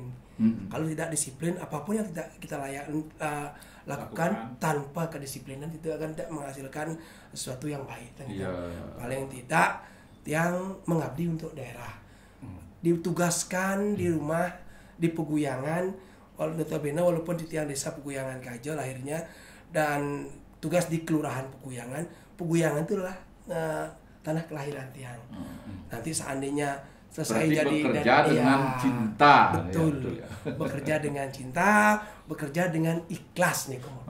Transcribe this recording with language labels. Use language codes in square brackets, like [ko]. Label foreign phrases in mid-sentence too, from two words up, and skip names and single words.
[id] Kalau tidak disiplin, apapun yang tidak kita lakukan tanpa kedisiplinan itu akan tidak menghasilkan sesuatu yang baik. Paling tidak yang mengabdi untuk daerah, ditugaskan di rumah, di peguyangan, walaupun di tiang desa peguyangan Kajo lahirnya dan tugas di kelurahan peguyangan itulah tanah kelahiran tiang. Nanti seandainya selesai berarti jadi bekerja dengan cinta. Betul. Ya. Bekerja dengan cinta, bekerja dengan ikhlas nih kemudian.